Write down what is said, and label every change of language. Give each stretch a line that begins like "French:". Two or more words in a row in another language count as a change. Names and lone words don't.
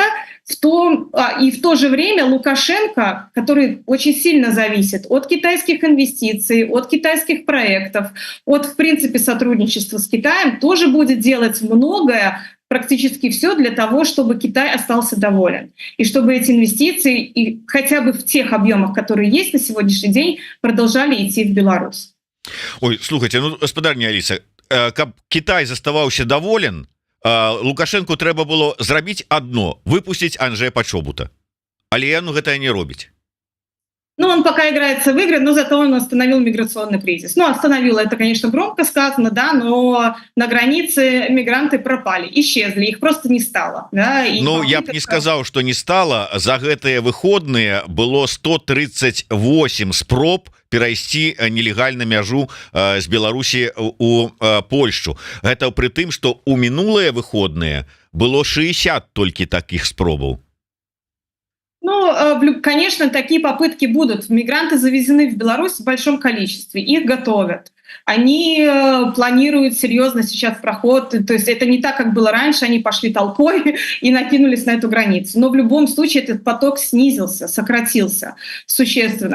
Russian: И в то же время Лукашенко, который очень сильно зависит от китайских инвестиций, от китайских проектов, от, в принципе, сотрудничества с Китаем, тоже будет делать многое, практически все для того, чтобы Китай остался доволен. И чтобы эти инвестиции, и хотя бы в тех объемах, которые есть на сегодняшний день, продолжали идти в Беларусь.
Belarusian: Ой, слухайте, ну, господарня Аліса, каб Китай заставаўся даволен, Лукашенку трэба было зрабіць адно, выпусціць Анджэя Пачобута, але яно гэтае не робіць.
Russian: Ну, он пока играется в игры, но зато он остановил миграционный кризис. Ну, остановил, это, конечно, громко сказано, да, но на границе мигранты пропали, исчезли, их просто не стало. Да, и
Belarusian: Ну, я б не сказаў, што не стала. За гэтыя выходныя было 138 спроб перайсці нелегальна мяжу з Беларусі у Польшчу. Гэта пры тым, што ў мінулыя выходныя было 60 толькі такіх спробаў.
Russian: Ну, конечно, такие попытки будут. Мигранты завезены в Беларусь в большом количестве, их готовят. Они планируют серьезно сейчас проход, то есть это не так, как было раньше, они пошли толпой и накинулись на эту границу. Но в любом случае этот поток снизился, сократился существенно.